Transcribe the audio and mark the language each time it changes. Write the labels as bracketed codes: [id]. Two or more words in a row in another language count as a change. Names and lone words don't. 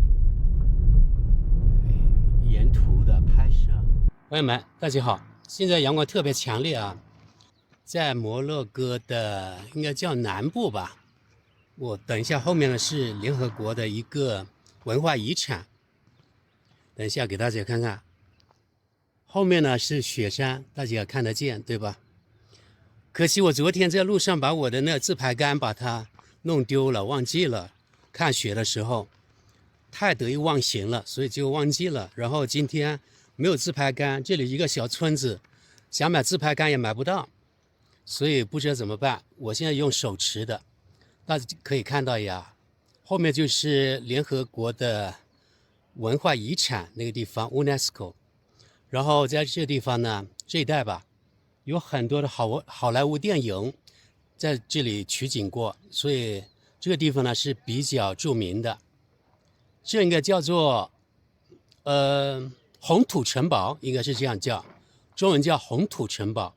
[zh] 沿途的拍攝，朋友們，大家好！現在陽光特別強烈啊，在摩洛哥的應該叫南部吧。我等一下後面呢是聯合國的一個文化遺產，等一下給大家看看。後面呢是雪山，大家看得見對吧？可惜我昨天在路上把我的那個自拍杆把它弄丟了，忘記了。看雪的時候。太得意忘形了，所以就忘記了。然後今天沒有自拍杆，這裡一個小村子，想買自拍杆也買不到，所以不知道怎麼辦。我現在用手持的，大家可以看到呀，後面就是聯合國的文化遺產那個地方 UNESCO。然後在這個地方呢，這一帶吧，有很多的好萊塢電影在這裡取景過，所以這個地方呢是比較著名的。這應該叫做紅土城堡，應該是這樣叫，中文叫紅土城堡。